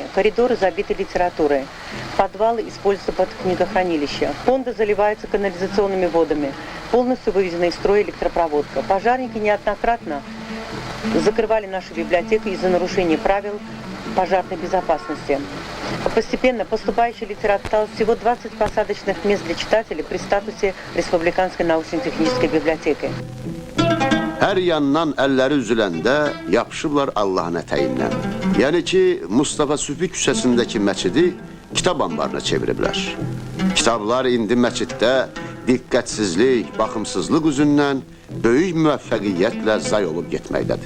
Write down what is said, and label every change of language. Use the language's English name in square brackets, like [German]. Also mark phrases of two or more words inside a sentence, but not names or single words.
[Russian] Коридоры забиты литературой, подвалы используются под книгохранилища, фонды заливаются канализационными водами, полностью выведена из строя электропроводка. Пожарники неоднократно закрывали нашу библиотеку из-за нарушения правил пожарной безопасности. Постепенно поступающей литературы осталось всего 20 посадочных мест для читателей при статусе Республиканской научно-технической библиотеки. [Azerbaijani] Hər yandan əlləri üzüləndə yapışıblar Allahın ətəyindən. Yəni ki, Mustafa Süfi küçəsindəki məscidi kitab anbarına çeviriblər. Kitablar indi məsciddə diqqətsizlik, baxımsızlıq üzündən böyük müvəffəqiyyətlə zay olub getməkdədir.